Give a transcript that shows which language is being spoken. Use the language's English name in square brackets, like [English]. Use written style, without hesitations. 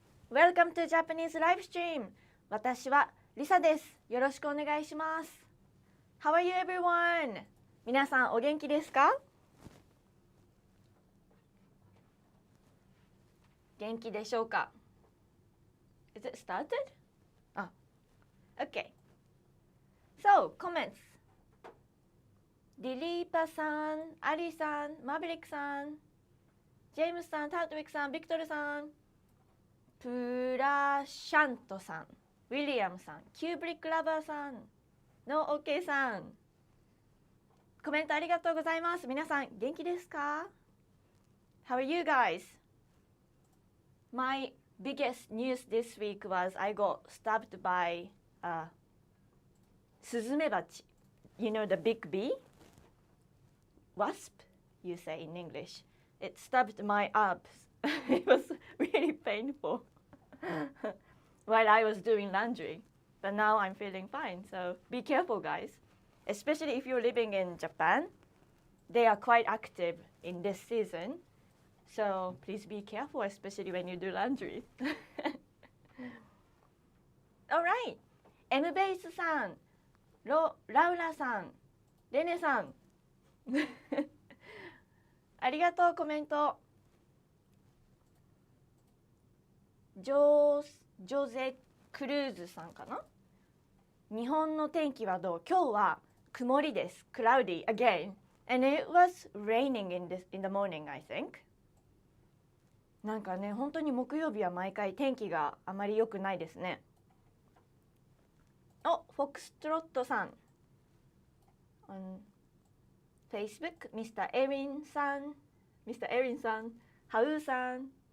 [English] Welcome to Japanese Live Stream! [Japanese] 私はリサです。よろしくお願いします。 [English] How are you everyone? [Japanese] 皆さんお元気ですか？元気でしょうか？ [English] Is it started? あ、OK. So, comments. [Japanese] リリーパさん、アリさん、マーベリックさん、ジェームスさん、タートウィックさん、ビクトルさん、プラシャントさん、ウィリアムさん、キューブリックラバーさん、ノーオーケーさん、コメントありがとうございます。皆さん元気ですか？ [English] How are you guys? My biggest news this week was I got stabbed by a スズメバチ. You know the big bee? Wasp, you say in English. It stabbed my abs. It was really painful while I was doing laundry. But now I'm feeling fine. So be careful, guys. Especially if you're living in Japan. They are quite active in this season. So please be careful, especially when you do laundry. All right. [Japanese] M ベースさん、ラウラさん、レネさん。ありがとう、コメント。ジョゼ・クルーズさんかな。日本の天気はどう？今日は曇りです。 [English] Cloudy again. And it was raining in the morning, I think. [Japanese] なんかね、本当に木曜日は毎回天気があまり良くないですね。お、フォックストロットさん。 Facebook、Mr. エリンさん、Mr. エリンさん、ハウさん。